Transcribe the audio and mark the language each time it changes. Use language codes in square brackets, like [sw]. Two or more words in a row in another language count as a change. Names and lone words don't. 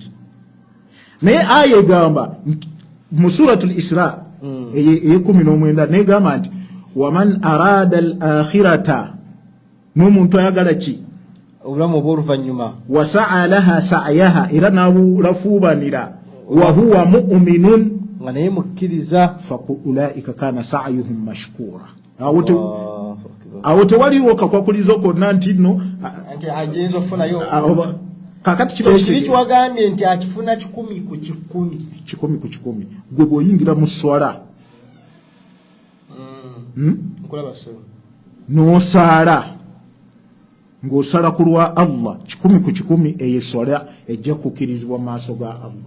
[lg] Naye aya egamba mu suratul Isra eye-19 negamba nti [ar] ومن أراد الآخرة, [lg] n'omuntu ayagala ki obulamu obw'oluvannyuma, [ar] وسعى لها سعيها, [lg] era n'abulafuubanira, [ar] وهو مؤمن, [lg] nga naye mukkiriza, [ar] فأولئك كان سعيهم مشكورا. [lg] Awo tewaliwo kakwakulizo konna nti nno nti agenza okufunayo. Kakati kiri kiwagambye nti akifuna 10 ku 10. 10 ku 10. Gwe bw'oyingira mu swala n'osaala ng'osala ku lwa Allah 10 ku 10, eyo swala ejja kukkirizibwa mu maaso ga Allah.